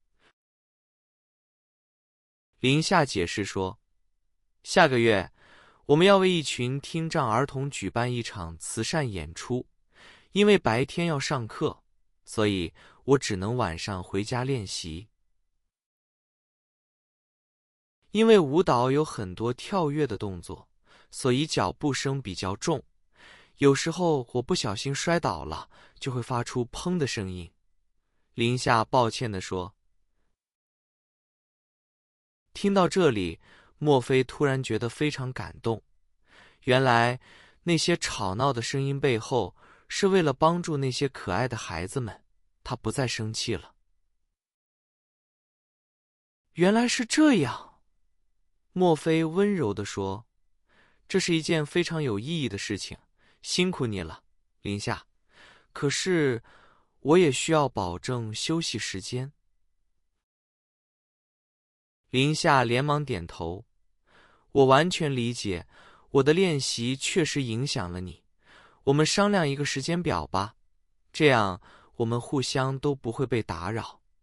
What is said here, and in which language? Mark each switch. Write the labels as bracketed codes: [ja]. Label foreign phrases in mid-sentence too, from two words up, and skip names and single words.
[zh] 林夏解釋說：“下個月我們要為一群聽障兒童舉辦一場慈善演出，因為白天要上課，所以我只能晚上回家練習。因為舞蹈有很多跳躍的動作，所以腳步聲比較重。有時候我不小心摔倒了，就会發出砰的聲音。林夏抱歉地說。聽到這裡，墨菲突然覺得非常感動。原來那些吵鬧的聲音背後，是為了幫助那些可愛的孩子們，他不再生氣了。原來是這樣，墨菲溫柔地說，這是一件非常有意義的事情，辛苦你了，林夏。可是，我也需要保證休息時間。林夏連忙點頭，我完全理解，我的練習確實影響了你。我們商量一個時間表吧，這樣我們互相都不會被打擾。